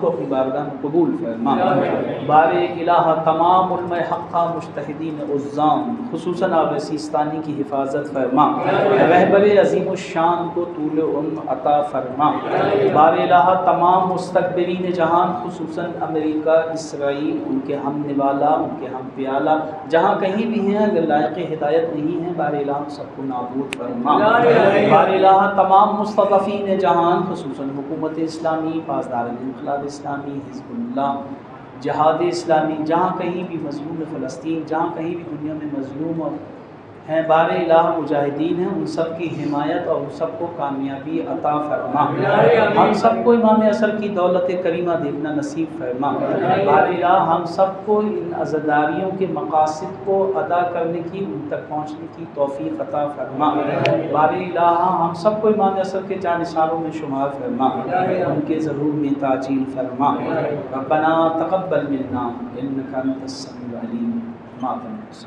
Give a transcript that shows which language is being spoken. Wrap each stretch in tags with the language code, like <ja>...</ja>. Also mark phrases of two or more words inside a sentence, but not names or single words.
<ur>کو اپنی بارگاہ میں قبول فرما، بار الہ تمام علماء حقہ مجتہدین عظام خصوصاً آپ سیستانی کی حفاظت فرما، رہبر عظیم الشان کو طول عمر عطا فرما، بار الہ تمام مستکبرین جہان خصوصاً امریکہ اسرائیل ان کے ہم نوالا ان کے ہم پیالہ جہاں کہیں بھی ہیں اگر لائق ہدایت نہیں ہیں بار الہ سب کو نابود فرما، بار الہ تمام مستضعفین جہان خصوصاً حکومت اسلامی پاسدار انقلاب اسلامی حزب اللہ جہاد اسلامی جہاں کہیں بھی مظلوم فلسطین جہاں کہیں بھی دنیا میں مظلوم ہیں بار الہ مجاہدین ہیں ان سب کی حمایت اور ان سب کو کامیابی عطا فرما، ہم سب کو امام اثر کی دولت کریمہ دیکھنا نصیب فرما، بار الہ ہم سب کو ان عزاداریوں کے مقاصد کو ادا کرنے کی ان تک پہنچنے کی توفیق عطا فرما، بار الہ ہم سب کو امام اثر کے جانثاروں میں شمار فرما، ان کے ظہور میں تعجیل فرما،</ur> <ar>ربنا تقبل منا انک انت السمیع العلیم۔</ar>